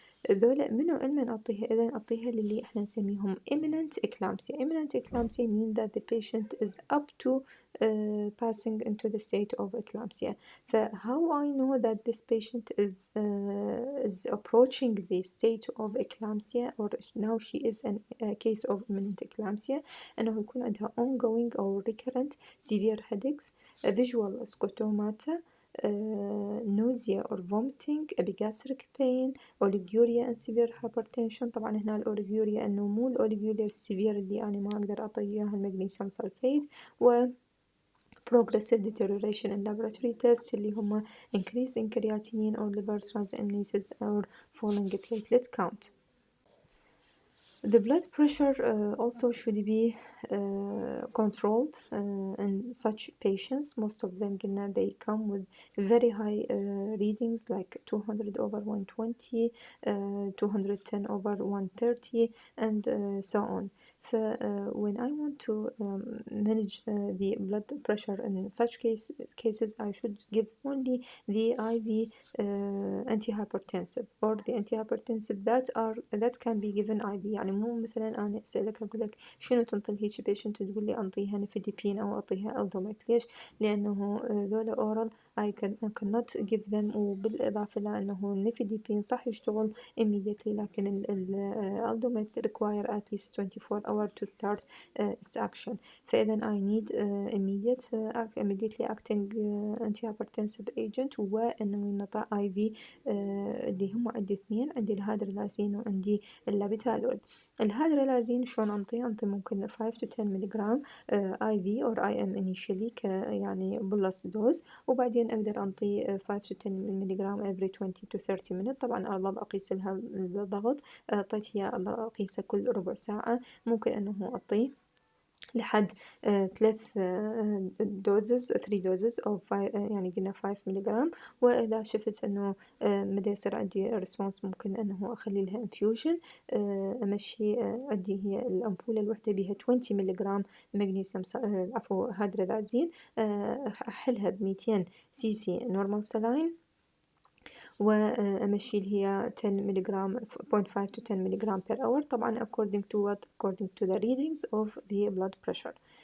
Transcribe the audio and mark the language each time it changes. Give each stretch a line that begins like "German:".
Arabic: ذولا منو علما أعطيها؟ إذا أعطيها للي إحنا نسميهم imminent eclampsia.
English: Imminent eclampsia mean that the patient is up to passing into the state of eclampsia. How I know that this patient is approaching the state of eclampsia or now she is in a case of imminent eclampsia؟
Arabic: أنه يكون عندها
English: ongoing أو recurrent severe headaches, visual scotomata, nausea or vomiting, epigastric pain, oliguria and severe hypertension.
Arabic: طبعا هنا الأوليجوريا أنه مو الأوليجوريا السيفير اللي أنا ما أقدر أعطي إياها المغنيسيوم سلفيت، و
English: progressive deterioration in laboratory tests
Arabic: اللي هم
English: increase in creatinine or liver transaminases or falling platelet count. The blood pressure also should be controlled in such patients. Most of them they come with very high readings like 200 over 120, 210 over 130 and so on. When I want to manage the blood pressure in such cases I should give only the IV antihypertensive or the antihypertensive that can be given IV.
Arabic: يعني مو مثلا أنا أسألك أقول لك شنو تنطي لهيجي بيشنت تقول لي أنطيها نفيديبين أو أعطيها ألدوميك. ليش؟ لأنه ذولا أورال
English: I cannot give them.
Arabic: وبالإضافة لأنه النفيديبين صح يشتغل
English: immediately
Arabic: لكن الألدوميك
English: require at least 24 hours to start its action.
Arabic: فإذا
English: I need immediately acting antihypertensive agent،
Arabic: وإنه ينطى IV اللي هم عندي اثنين، عندي الهادرلازين وعندي اللابيتالول. الهادرلازين شلون أنطي ممكن 5 to 10 ملغرام
English: IV or IM initially
Arabic: يعني بلس دوز، وبعدين أقدر أنطي 5 to 10 ملغرام
English: every 20 to 30 minutes.
Arabic: طبعا أظل أقيس لها الضغط، أعطيت هي أقيسه كل ربع ساعة. ممكن أنه أعطيه لحد 3 دوزز أو يعني قلنا 5 ملغرام. وإذا شفت أنه مدى يصير عندي ريسبونس ممكن أنه أخلي لها انفيوجن. أمشي عندي هي الأمبولة الوحدة بها 20 ملغرام مغنيسيوم عفوا هادرلازين، أحلها ب200 cc نورمال سلاين، وأمشي اللي هي 10 ملغرام 0.5 to 10 ملغرام per hour.
English: طبعا according to the readings of the blood pressure.